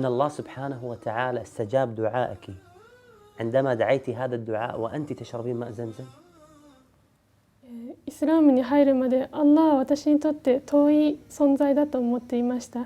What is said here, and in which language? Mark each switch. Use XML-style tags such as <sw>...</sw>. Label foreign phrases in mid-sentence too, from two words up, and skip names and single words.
<ar>الله سبحانه وتعالى استجاب دعائك عندما دعيت هذا الدعاء وأنت تشربين ماء زمزم؟</ar> <ja>イスラームに入るまでアッラーは私にとって遠い存在だと思っていました。</ja>